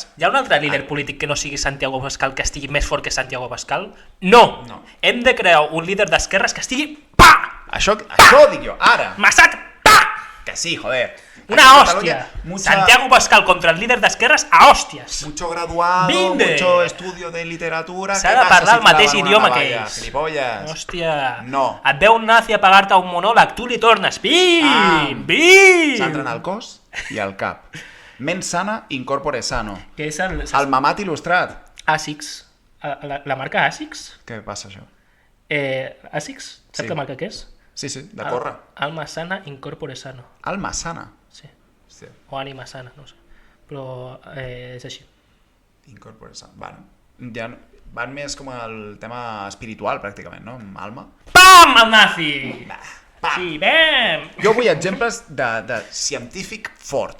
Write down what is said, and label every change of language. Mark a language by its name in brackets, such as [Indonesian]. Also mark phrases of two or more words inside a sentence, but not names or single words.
[Catalan] Hi ha un altre líder polític que no sigui Santiago Abascal que estigui més fort que Santiago Abascal? No! No. Hem de crear un líder d'esquerres que estigui... Pa! això dic jo, ara. Massat! Pa! [Spanish] Que sí, joder. [Catalan] Una Aquí a hòstia! Catalunya, Santiago Abascal contra el líder d'esquerres a hòsties! [Spanish] Mucho graduado, Vinde. mucho estudio de literatura... [Catalan] S'ha què de passa parlar si el mateix claven una idioma que navalla, ells. Gilipolles. Hòstia! No. Et veu un nazi a pagar-te un monòleg, tu li tornes. Bim! Bim! S'entren al cos i al cap. [Latin] Mens sana, incorpore sano. [Catalan] Que és El mamat il·lustrat. ASICS. La marca ASICS? Què passa, això? ASICS? Saps Sí. la marca què és? Sí, de córrer. [Spanish] Alma sana, [Latin] incorpore sano. [Spanish] Alma sana. [Catalan] Sí. Hòstia, O ànima sana, no sé. Però és així. [Latin] incorpore sano. [Catalan] Bueno, ja van més com el tema espiritual, pràcticament, no? Amb alma. Pam! El nazi! Pa. Sí, bam! Jo vull exemples de científic fort.